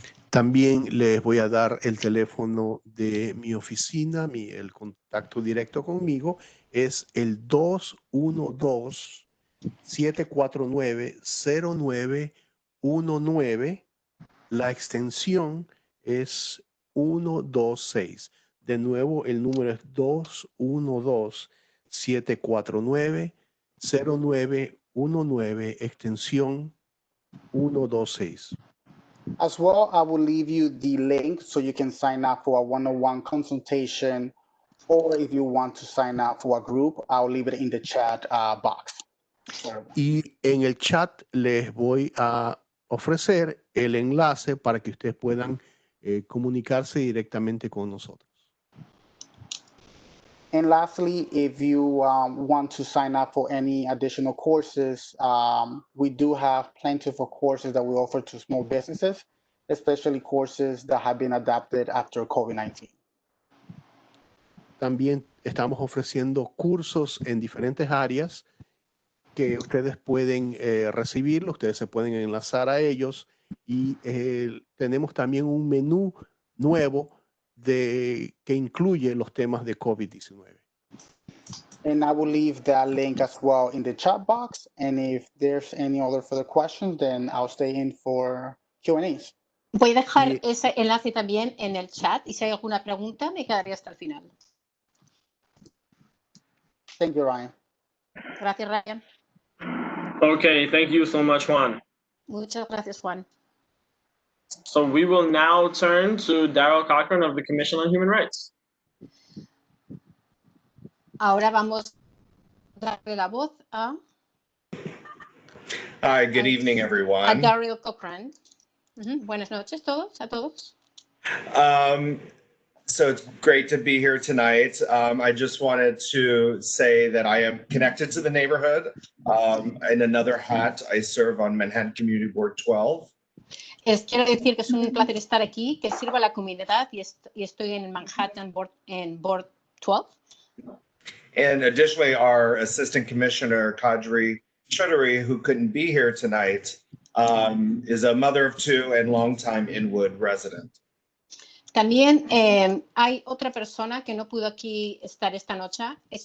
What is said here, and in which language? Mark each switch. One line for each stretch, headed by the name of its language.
Spanish: También les voy a dar el teléfono de mi oficina, el contacto directo conmigo es el 212-749-0919. La extensión es 126. De nuevo, el número es 212-749-0919, extensión 126.
English: As well, I will leave you the link so you can sign up for a one-on-one consultation, or if you want to sign up for a group, I'll leave it in the chat box.
Spanish: Y en el chat les voy a ofrecer el enlace para que ustedes puedan comunicarse directamente con nosotros.
English: And lastly, if you want to sign up for any additional courses, we do have plentiful courses that we offer to small businesses, especially courses that have been adapted after COVID-19.
Spanish: También estamos ofreciendo cursos en diferentes áreas que ustedes pueden recibirlo, ustedes se pueden enlazar a ellos y tenemos también un menú nuevo que incluye los temas de COVID-19.
English: And I will leave that link as well in the chat box. And if there's any other further questions, then I'll stay in for Q&As.
Spanish: Voy a dejar ese enlace también en el chat y si hay alguna pregunta me quedaré hasta el final.
English: Thank you, Ryan.
Spanish: Gracias, Ryan.
English: Okay, thank you so much, Juan.
Spanish: Muchas gracias, Juan.
English: So we will now turn to Daryl Cochran of the Commission on Human Rights.
Spanish: Ahora vamos a darle la voz a
English: Hi, good evening, everyone.
Spanish: Daryl Cochran. Buenas noches a todos.
English: So it's great to be here tonight. I just wanted to say that I am connected to the neighborhood. In another hat, I serve on Manhattan Community Board 12.
Spanish: Quiero decir que es un placer estar aquí, que sirvo a la comunidad y estoy en Manhattan Board 12.
English: And additionally, our Assistant Commissioner, Kadri Chaudhary, who couldn't be here tonight, is a mother of 2 and longtime Inwood resident.
Spanish: También hay otra persona que no pudo aquí estar esta noche.